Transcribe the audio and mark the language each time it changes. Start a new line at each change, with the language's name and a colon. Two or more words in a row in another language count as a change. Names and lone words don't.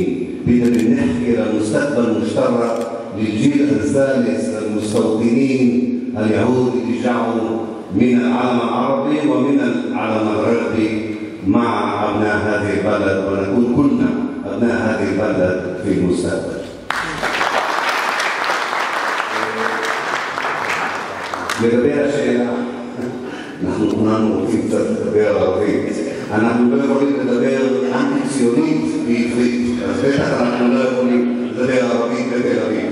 Arabic: بدي نحكي لمستقبل مشترك للجيل الثالث للمستوطنين اليهود اللي جاءوا من العالم العربي ومن العالم الغربي مع أبناء هذه البلد، ونكون كلنا أبناء هذه البلد في المستقبل.
Hebrew: לגבי השאלה, אנחנו כולנו רוצים קצת לדבר ערבית. אנחנו לא יכולים לדבר אנטי-ציונית בעברית, אז בטח אנחנו לא יכולים לדבר ערבית בתל אביב.